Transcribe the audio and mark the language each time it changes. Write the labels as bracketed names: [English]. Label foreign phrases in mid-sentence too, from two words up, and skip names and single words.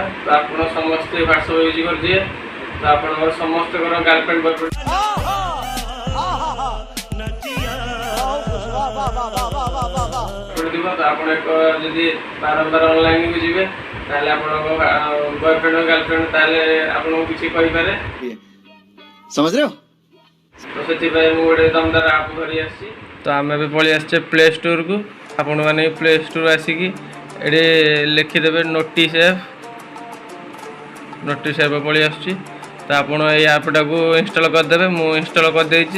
[Odia] ତ ଆପଣ ସମସ୍ତେ ହ୍ୱାଟ୍ସଆପ୍ ୟୁଜ୍ କରିଥିବେ ତ ଆପଣଙ୍କର ସମସ୍ତଙ୍କର [English] girlfriend boyfriend [Odia] ଥିବ। ତ ଆପଣ ଏକ ଯଦି ବାରମ୍ବାର ଅନଲାଇନ୍କୁ ଯିବେ ତାହେଲେ ଆପଣଙ୍କ [English] boyfriend girlfriend [Odia] ତାହେଲେ ଆପଣଙ୍କୁ କିଛି କହିପାରେ। [Hindi] समझ रहे हो? [Odia] ତ ସେଥିପାଇଁ ମୁଁ ଗୋଟେ ଦମଦାର ଆପ୍ ଧରି ଆସିଛି। ତ ଆମେ ଏବେ ପଳେଇ ଆସିଛେ ପ୍ଲେ ଷ୍ଟୋରକୁ। ଆପଣମାନେ ପ୍ଲେ ଷ୍ଟୋର ଆସିକି ଏଠି ଲେଖିଦେବେ ନୋଟିସ୍ ଆପ୍ ପଳେଇ ଆସୁଛି। ତ ଆପଣ ଏଇ ଆପ୍ଟାକୁ ଇନଷ୍ଟଲ୍ କରିଦେବେ। ମୁଁ ଇନଷ୍ଟଲ୍ କରିଦେଇଛି।